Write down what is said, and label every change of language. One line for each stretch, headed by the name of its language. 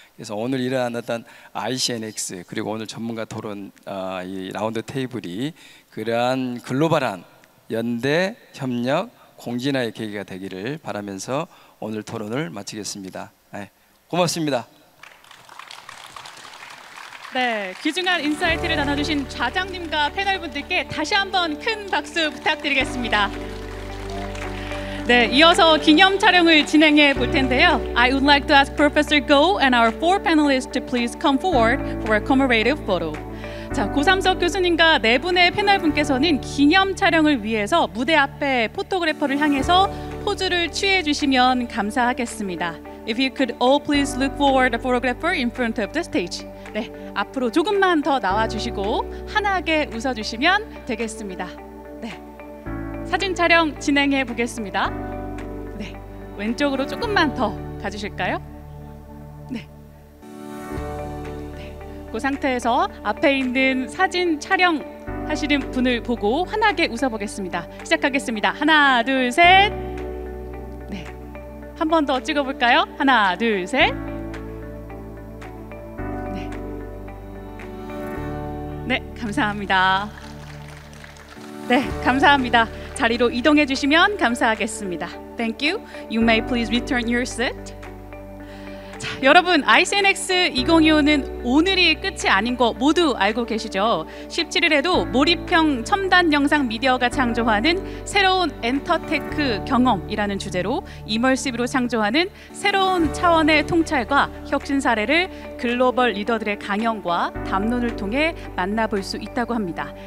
Korean: 그래서 오늘 일어난 어떤 ICNX 그리고 오늘 전문가 토론 이 라운드 테이블이 그러한 글로벌한 연대 협력 공진화의 계기가 되기를 바라면서 오늘 토론을 마치겠습니다. 네, 고맙습니다. 네, 귀중한 인사이트를 나눠주신 좌장님과 패널분들께 다시 한번 큰 박수 부탁드리겠습니다. 네, 이어서 기념 촬영을 진행해 볼 텐데요.
English: I would like to ask Professor Go and our four panelists to please come forward for a commemorative photo.
Korean: 자, 고삼석 교수님과 네 분의 패널분께서는 기념 촬영을 위해서 무대 앞에 포토그래퍼를 향해서 포즈를 취해 주시면 감사하겠습니다.
English: If you could all please look forward the photographer in front of the stage.
Korean: 네, 앞으로 조금만 더 나와 주시고 환하게 웃어 주시면 되겠습니다. 네. 사진 촬영 진행해 보겠습니다. 네, 왼쪽으로 조금만 더 가주실까요? 네. 네. 그 상태에서 앞에 있는 사진 촬영하시는 분을 보고 환하게 웃어보겠습니다. 시작하겠습니다. 하나, 둘, 셋. 네. 한 번 더 찍어볼까요? 하나, 둘, 셋. 네. 감사합니다. 네, 감사합니다. 자리로 이동해 주시면 감사하겠습니다.
English: Thank you. You may please return your seat.
Korean: 자, 여러분, ICNX 2025는 오늘이 끝이 아닌 거 모두 알고 계시죠? 17일에도 몰입형 첨단 영상 미디어가 창조하는 새로운 엔터테크 경험이라는 주제로 이멀시브로 창조하는 새로운 차원의 통찰과 혁신 사례를 글로벌 리더들의 강연과 담론을 통해 만나볼 수 있다고 합니다.